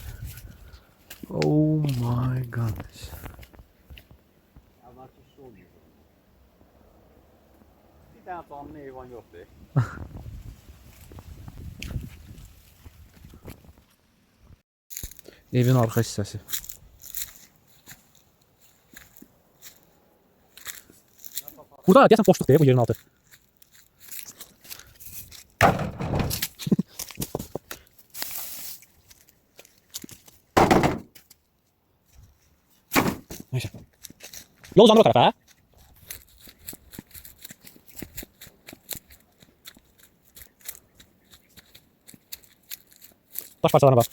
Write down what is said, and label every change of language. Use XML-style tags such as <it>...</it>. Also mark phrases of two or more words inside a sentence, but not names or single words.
<en>Oh my god.</en> <az>Bir tane canlı heyvan yoxdur. Evin arka hissəsi. Burada deyəsən boşluq deyil bu yerin altı. Neyse.</az> <tr>Yol uzanır o tarafa ha. Taş parçalarına bak.</tr>